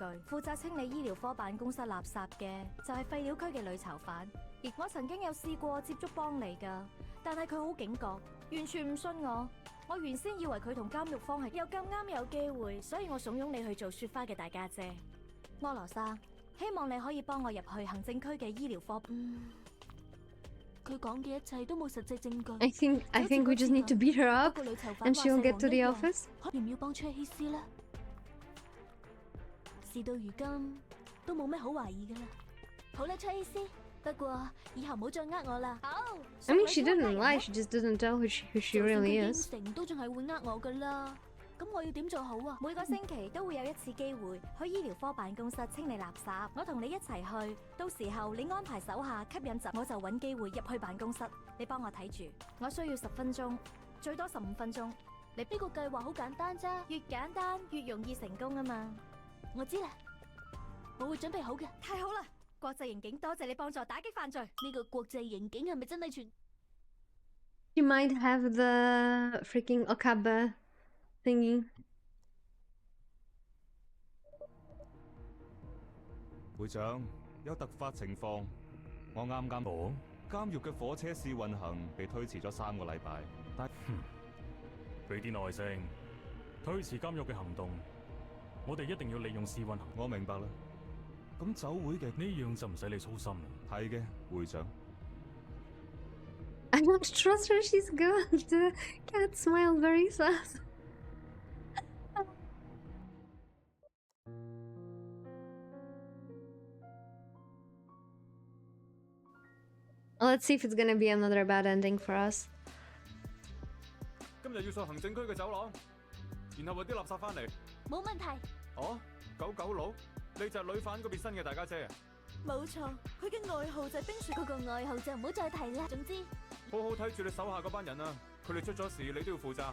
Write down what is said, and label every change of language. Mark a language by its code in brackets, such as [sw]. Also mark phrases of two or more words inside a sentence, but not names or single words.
[yue] 負責清理醫療科辦公室垃圾嘅就係廢料區嘅女囚犯，亦我曾經有試過接觸邦尼㗎，但係佢好警覺，完全唔信我。我原先以為佢同監獄方係又咁啱有機會，所以我慫恿你去做雪花嘅大家姐。柯羅莎，希望你可以幫我入去行政區嘅醫療科。佢講嘅一切都冇實際證據。 [en] I think we just need to beat her up, and she'll get to the office. [yue] 要唔要幫崔希斯呢？事到如今都冇咩好懷疑噶啦。好啦，崔希斯，不過以後唔好再呃我啦。好。 [en] I mean, she didn't lie. She just didn't tell who she really is. [yue] 應承都仲係會呃我噶啦。咁我要點做好啊？每個星期都會有一次機會去醫療科辦公室清理垃圾，我同你一齊去。到時候你安排手下吸引集，我就揾機會入去辦公室。你幫我睇住，我需要10分鐘，最多15分鐘。你呢個計劃好簡單啫，越簡單越容易成功啊嘛。我知啦，我會準備好嘅。太好啦，國際刑警，多謝你幫助打擊犯罪。呢個國際刑警係咪真係全？ [en] She might have the freaking Okabe thingy. [yue] 會長，有突發情況，我啱講，監獄嘅火車試運行被推遲咗3個禮拜。但俾啲耐性，推遲監獄嘅行動，我哋一定要利用試運行。我明白啦。咁酒會嘅呢樣就唔使你操心啦。係嘅，會長。 [en] I don't trust her. She's good. The cat smiled very sus. Let's see if it's gonna be another bad ending for us. [yue] 今日要上行政區嘅走廊，然後揾啲垃圾翻嚟。冇問題。哦，99佬，你就係女犯嗰邊新嘅大家姐啊？冇錯，佢嘅外號就係冰雪。嗰個外號就唔好再提啦。總之，好好睇住你手下嗰班人啊！佢哋出咗事，你都要負責。